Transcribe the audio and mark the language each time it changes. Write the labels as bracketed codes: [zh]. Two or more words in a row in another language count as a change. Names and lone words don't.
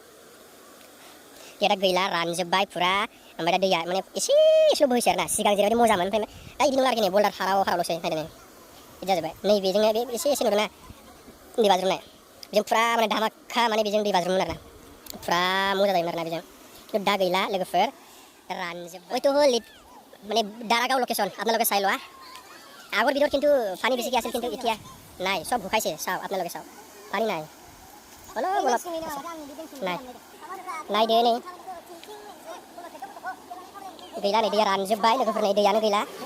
[brx] दा गैला रानजोब्बाय फुरा ओमफ्राय दा दैया माने एसे एसेल' बोहैसै आरोना सिगां जेरैबायदि मोजांमोन ओमफ्राय दा इदि नंला आरोखि नै बल्डार हारावल'सै नायदो बिदि जाजोब्बाय नैबेजोंनो बे एसे नुदोंना दै बाज्रुमनाय बेजों फुरा माने धामाखा माने बेजों दै बाज्रुमोन आरोना फुरा मोजां जायोमोन आरोना बेजों खिन्थु दा गैला लोगोफोर रानजोब्बाय तो लिट माने दारागाव लोकेशन [as] আপোনালোকে চাই লোৱা আগৰ ভিডিঅ'ত কিন্তু পানী বেছিকৈ আছিল কিন্তু এতিয়া নাই সব ভুকাইছে চাও আপোনালোকে চাও পানী নাই অলপ অলপ নাই নাই দে [brx] नै गैला नै दैया रानजोब्बाय लोगोफोर नै दैयानो गैला